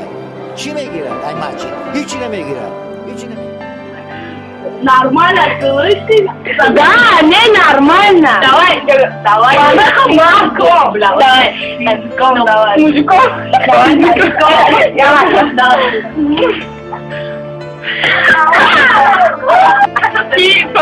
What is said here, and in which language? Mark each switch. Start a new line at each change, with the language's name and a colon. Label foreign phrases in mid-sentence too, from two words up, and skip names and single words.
Persian: چی میگیرد این مسجد؟ هیچی نمیگیرد، هیچی نمیگیرد.
Russian: Нормально, слышишь? Да, не нормально. Давай, давай. Мужиком, давай. Мужиком, давай. Мужиком? Давай, мужиком. Давай. Тихо.